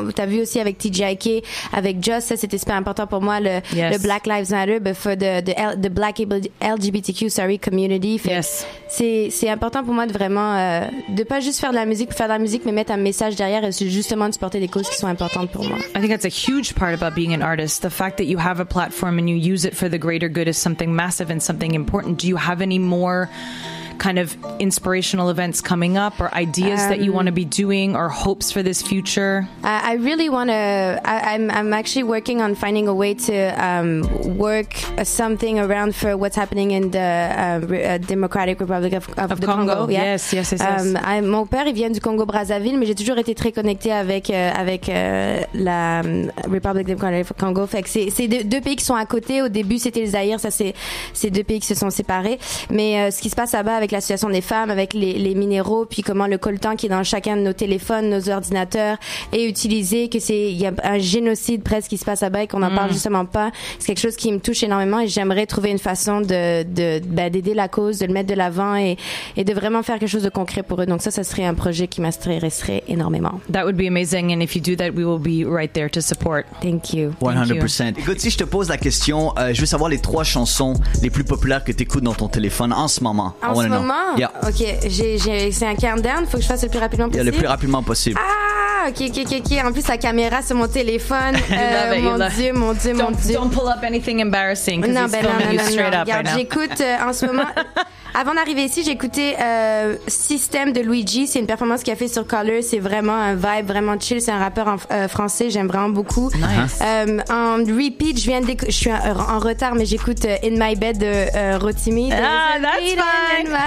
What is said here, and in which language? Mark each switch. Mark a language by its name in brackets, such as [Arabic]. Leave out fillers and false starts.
[French] T'as vu aussi avec TGIK, avec Just, ça c'était super important pour moi, le Black Lives Matter, [English] but for the Black LGBTQ community. [French] C'est important pour moi de vraiment de pas juste faire de la musique pour faire de la musique, mais mettre un message derrière et justement de supporter des causes qui sont importantes pour moi. [English] I think that's a huge part about being an artist. The fact that you have a platform and you use it for the greater good is something massive and something important. Do you have any more kind of inspirational events coming up or ideas that you want to be doing or hopes for this future? I really want to, I'm actually working on finding a way to work something around for what's happening in the Democratic Republic of the Congo. Yeah. Yes. [French] Mon père, il vient du Congo-Brazzaville, mais j'ai toujours été très connectée avec la Republic Democratic of Congo. Fait que c'est deux pays qui sont à côté. Au début, c'était le Zaïre. Ça, c'est deux pays qui se sont séparés. Mais ce qui se passe là-bas avec la situation des femmes, avec les minéraux, puis comment le coltan qui est dans chacun de nos téléphones, nos ordinateurs est utilisé, que il y a un génocide presque qui se passe là-bas et qu'on n'en parle justement pas. C'est quelque chose qui me touche énormément et j'aimerais trouver une façon d'aider la cause, de le mettre de l'avant et de vraiment faire quelque chose de concret pour eux. Donc ça serait un projet qui m'intéresserait énormément. [English] That would be amazing, and if you do that, we will be right there to support. Thank you. 100%. [French] Écoute, si je te pose la question, je veux savoir les 3 chansons les plus populaires que tu écoutes dans ton téléphone en ce moment. En ce moment? [English] Yeah. [French] OK. C'est un countdown. Faut que je fasse le plus rapidement possible. Le plus rapidement possible. Ah, OK. En plus, la caméra sur mon téléphone. Mon Dieu. [English] Don't pull up anything embarrassing because he's filming you straight up right now. [French] J'écoute en ce moment... Avant d'arriver ici, j'ai écouté System de Luigi. C'est une performance qu'il a fait sur Color. C'est vraiment un vibe vraiment chill. C'est un rappeur français. J'aime vraiment beaucoup. Nice. En repeat, je suis en retard, mais j'écoute In My Bed de Rotimi. [English] That's fine.